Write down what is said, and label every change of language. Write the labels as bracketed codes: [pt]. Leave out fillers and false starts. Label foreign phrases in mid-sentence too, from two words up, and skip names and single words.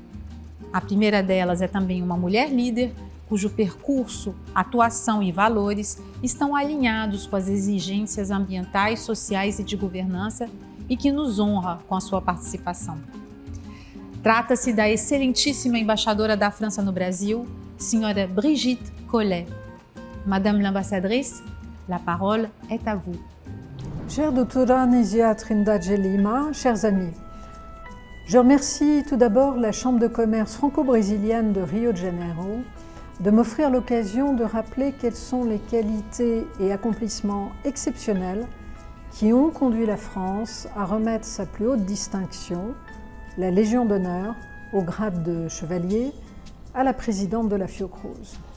[pt] A primeira delas é também uma mulher líder, cujo percurso, atuação e valores estão alinhados com as exigências ambientais, sociais e de governança e que nos honra com a sua participação. Trata-se da excelentíssima embaixadora da França no Brasil, senhora Brigitte Collet. [fr] Madame l'ambassadrice, la parole est à vous. Chère doutora Nízia Trindade Lima, chers amis, je remercie tout d'abord la Chambre de commerce franco-brésilienne de Rio de Janeiro de m'offrir l'occasion de rappeler quelles sont les qualités et accomplissements exceptionnels qui ont conduit la France à remettre sa plus haute distinction, la Légion d'honneur, au grade de chevalier, à la présidente de la Fiocruz.